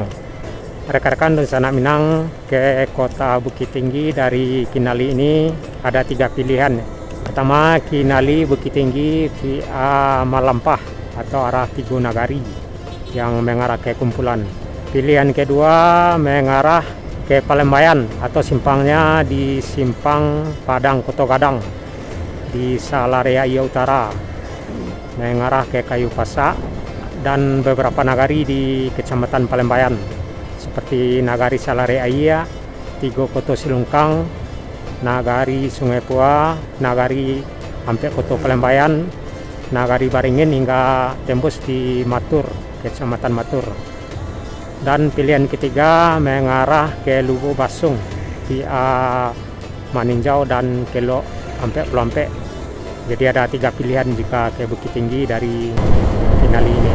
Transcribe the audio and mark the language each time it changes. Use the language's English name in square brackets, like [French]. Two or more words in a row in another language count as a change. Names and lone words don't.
[Indonesian] Rekan-rekan dari Sanak Minang ke Kota Bukit Tinggi dari Kinali ini ada 3 pilihan. Pertama, Kinali Bukit Tinggi via Malampah atau arah Tigo Nagari yang mengarah ke Kumpulan. Pilihan kedua mengarah ke Palembayan atau simpangnya di Simpang Padang Koto Gadang di Salarea Iya Utara, mengarah ke Kayu Pasak dan beberapa nagari di Kecamatan Palembayan seperti Nagari Salarea Iya, Tigo Koto Silungkang, Nagari Sungai Pua, Nagari Ampek Koto Palembayan, Nagari Baringin hingga tembus di Matur, Kecamatan Matur. Dan pilihan ketiga mengarah ke Lubu Basung via Maninjau dan Kelok Ampek Pulau Ampek. Jadi ada 3 pilihan jika ke Bukit Tinggi dari Kinali ini.